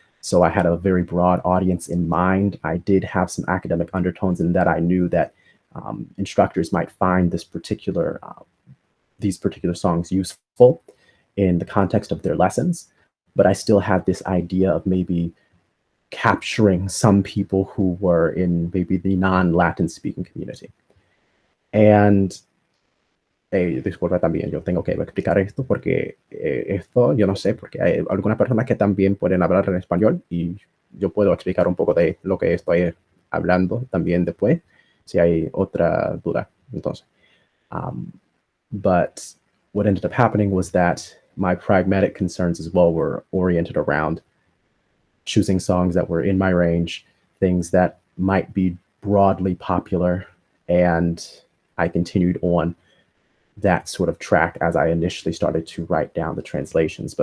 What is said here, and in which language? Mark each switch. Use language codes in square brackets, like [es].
[en] So I had a very broad audience in mind. I did have some academic undertones in that I knew that instructors might find these particular songs useful in the context of their lessons. But I still had this idea of maybe capturing some people who were in maybe the non-Latin speaking community. [es] And disculpa también, yo tengo que explicar esto porque esto, yo no sé, porque hay algunas personas que también pueden hablar en español y yo puedo explicar un poco de lo que estoy hablando también después, si hay otra duda. Entonces, [en] but what ended up happening was that my pragmatic concerns as well were oriented around choosing songs that were in my range, things that might be broadly popular, and I continued on that sort of track as I initially started to write down the translations.